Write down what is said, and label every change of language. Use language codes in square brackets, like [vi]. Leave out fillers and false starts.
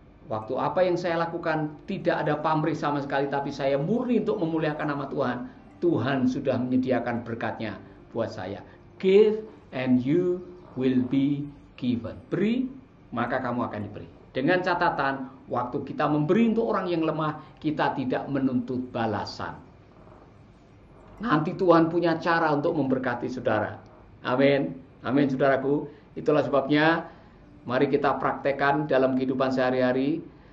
[id] Waktu apa yang saya lakukan tidak ada pamrih sama sekali, tapi saya murni untuk memuliakan nama Tuhan. Tuhan sudah menyediakan berkatnya buat saya. [en] Give and you will be given. [id] Beri, maka kamu akan diberi. Dengan catatan, waktu kita memberi untuk orang yang lemah, kita tidak menuntut balasan. Nanti Tuhan punya cara untuk memberkati saudara. Amin. Amin, saudaraku. Itulah sebabnya, mari kita praktekkan dalam kehidupan sehari-hari.